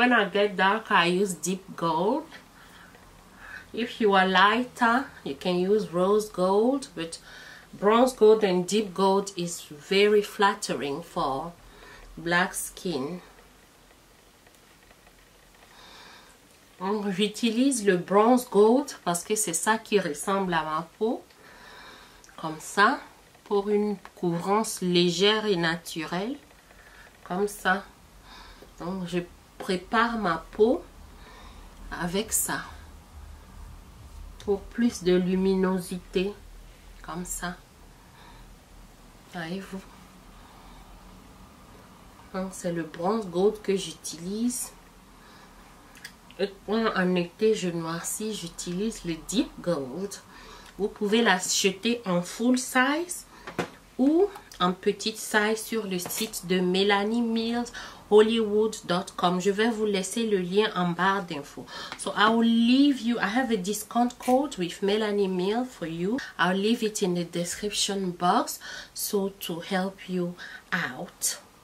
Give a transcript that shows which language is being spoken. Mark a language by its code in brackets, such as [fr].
[en] When I get dark I use deep gold. If you are lighter, you can use rose gold, but bronze gold and deep gold is very flattering for black skin. [fr] J'utilise le bronze gold parce que c'est ça qui ressemble à ma peau, comme ça, pour une couvrance légère et naturelle, comme ça. Donc je prépare ma peau avec ça. Pour plus de luminosité, comme ça. Voyez-vous. C'est le bronze gold que j'utilise. Et en été, je noircis, j'utilise le deep gold. Vous pouvez l'acheter en full size ou en petite size sur le site de Melanie Mills Hollywood.com. Je vais vous laisser le lien en barre d'infos. [en] So I will leave you, I have a discount code with Melanie Mills for you. I'll leave it in the description box so to help you out.